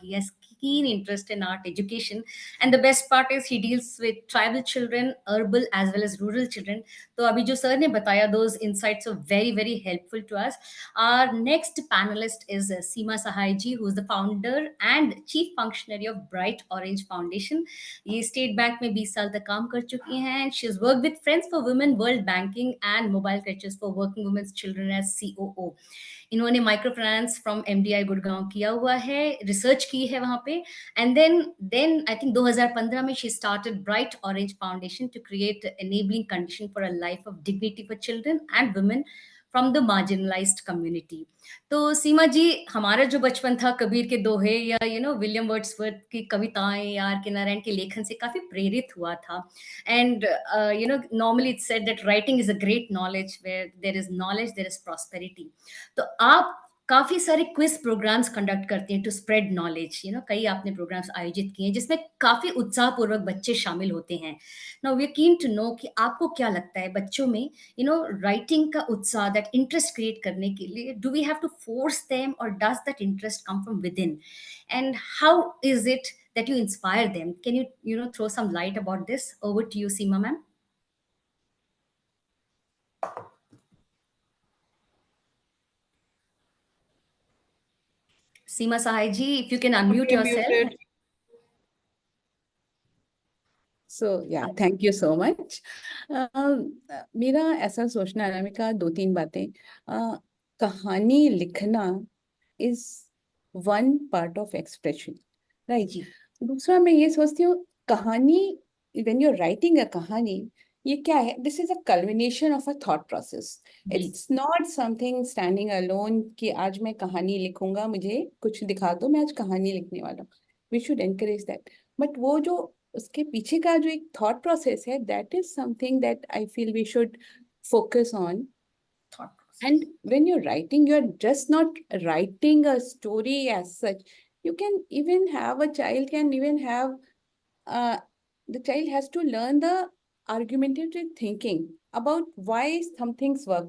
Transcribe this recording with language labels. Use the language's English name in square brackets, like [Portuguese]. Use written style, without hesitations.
[English] He has keen interest in art education, and the best part is he deals with tribal children, urban as well as rural children. [Hindi] तो अभी जो sir ने बताया [English] those insights are very very helpful to us. Our next panelist is Seema Sahai ji, who is the founder and chief functionary of Bright Orange Foundation. [Hindi] ये state bank में 20 साल तक काम कर चुकी हैं. [English] She has worked with Friends for Women, World Banking and Mobile Crutches for Working Women's Children as COO. [Hindi] इन्होंने micro finance from MDI Gurgaon किया हुआ है, रिसर्च की है वहां पे. [English] And then I think 2015 में she started Bright Orange Foundation to create enabling condition for a life of dignity for children and women from the marginalised community. [Hindi] तो सीमा जी, हमारा जो बचपन था कबीर के दोहे या विलियम वर्ड्सवर्थ की कविताएं या आर के नारायण के लेखन से काफी प्रेरित हुआ था. [English] And normally it's said that writing is a great knowledge. Where there is knowledge there is prosperity. [Hindi] तो आप काफी सारे क्विज प्रोग्राम्स कंडक्ट करती हैं [English] to spread knowledge, [Hindi] कई आपने प्रोग्राम्स आयोजित किए हैं जिसमें काफी उत्साहपूर्वक बच्चे शामिल होते हैं। [English] now we are keen to know [Hindi] कि आपको क्या लगता है बच्चों में राइटिंग का उत्साह, [English] that interest create [Hindi] करने के लिए, [English] Do we have to force them और does that interest come from within, and how is it that you inspire them? Can you throw some light about this? Over to you, Seema ma'am. Seema Sahai ji, if you can unmute Okay, yourself. muted. So yeah, thank you so much. [Hindi] मेरा ऐसा सोचना है, अनामिका, 2-3 बातें. कहानी लिखना [English] is one part of expression, right? [Hindi] जी. दूसरा मैं ये सोचती हूँ, कहानी, [English] when you're writing a [Hindi] कहानी, ये क्या है? [English] This is a culmination of a thought process. It's not something standing alone [Hindi] कि आज मैं कहानी लिखूंगा, मुझे कुछ दिखा दो, मैं आज कहानी लिखने वाला हूँ. [English] We should encourage that. But [Hindi] वो जो उसके पीछे का जो एक [English] thought process है, that is something that I feel we should focus on. Thought process. And when you're writing, you're just not writing a story as such. You can even have a child can even have, the child has to learn the argumentative thinking about why some things work.